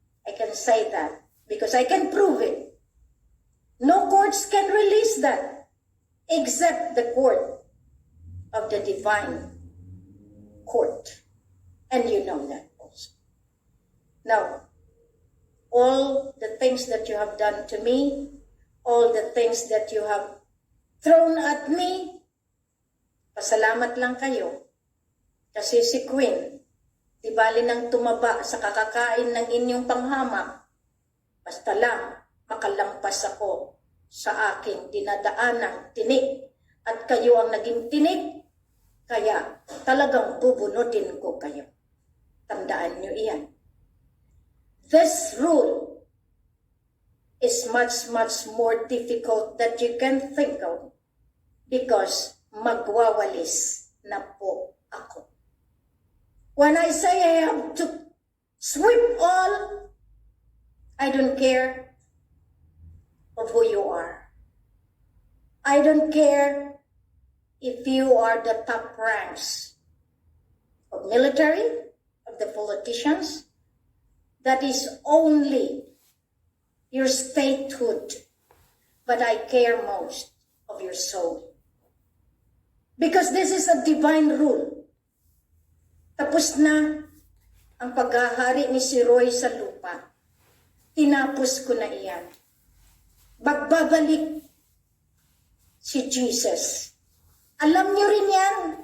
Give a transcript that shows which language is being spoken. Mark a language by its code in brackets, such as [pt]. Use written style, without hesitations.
[en] I can say that because I can prove it. No courts can release that except the court of the divine court. And you know that also. Now, all the things that you have done to me, all the things that you have thrown at me, [tl] pasalamat lang kayo. Kasi si Queen, di bali nang tumaba sa kakakain ng inyong panghamak, basta lang makalampas ako sa aking dinadaanang tinik at kayo ang naging tinik, kaya talagang bubunutin ko kayo. Tandaan nyo iyan. [en] This rule is much more difficult that you can think of because [tl] magwawalis na po ako. [en] When I say I have to sweep all, I don't care of who you are. I don't care if you are the top ranks of military, of the politicians. That is only your statehood. But I care most of your soul. Because this is a divine rule. [tl] Tapos na ang paghahari ni si Roy sa lupa. Tinapos ko na iyan. Magbabalik si Jesus. Alam niyo rin yan.